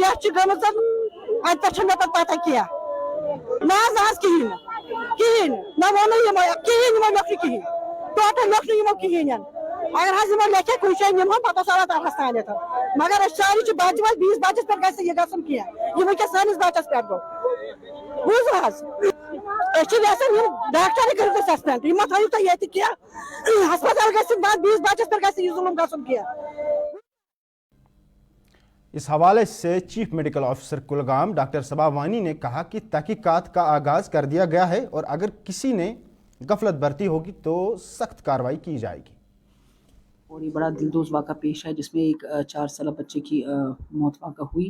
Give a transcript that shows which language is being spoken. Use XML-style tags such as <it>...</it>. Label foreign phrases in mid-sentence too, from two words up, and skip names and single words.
<ks>ڈیتھ چھِ گٔمٕژ اَتہِ پٮ۪ٹھ چھَنہٕ مےٚ پتہٕ پتہ کینٛہہ نہ حظ کِہیٖنۍ نہٕ کِہیٖنۍ نہ ووٚنُے یِمو کِہیٖنۍ یِمو لیوٚکھ نہٕ کِہیٖنۍ ٹوٹل لیوٚکھ نہٕ یِمو کِہیٖنۍ اگر حظ یِمو لیکھے کُنہِ جایہِ نِمہون پتہٕ اوس اللہ تعالیٰ ہس تانٮ۪تھ مگر أسۍ سٲری چھِ بچہِ وٲلۍ بیٚیِس بچس پٮ۪ٹھ گژھِ یہِ گژھُن کینٛہہ یہِ وٕنکٮ۪س سٲنِس بچس پٮ۪ٹھ گوٚو بوٗزوٕ حظ أسۍ چھِ یژھان یِم ڈاکٹرٕے کٔرِو تُہۍ سسپینڈ یہِ مہ تھٲیِو تُہۍ ییٚتہِ کینٛہہ ہسپتال گژھِ بعد بیٚیِس بچس پٮ۪ٹھ گژھِ یہِ ظُلم گژھُن کینٛہہ</ks> <ur>اس حوالے سے چیف میڈیکل آفیسر کلگام ڈاکٹر صبا وانی نے کہا کہ تحقیقات کا آغاز کر دیا گیا ہے اور اگر کسی نے غفلت برتی ہوگی تو سخت کارروائی کی جائے گی. اور یہ بڑا دلدوز واقعہ پیش ہے جس میں ایک 4 سالہ بچے کی موت واقع ہوئی.</ur>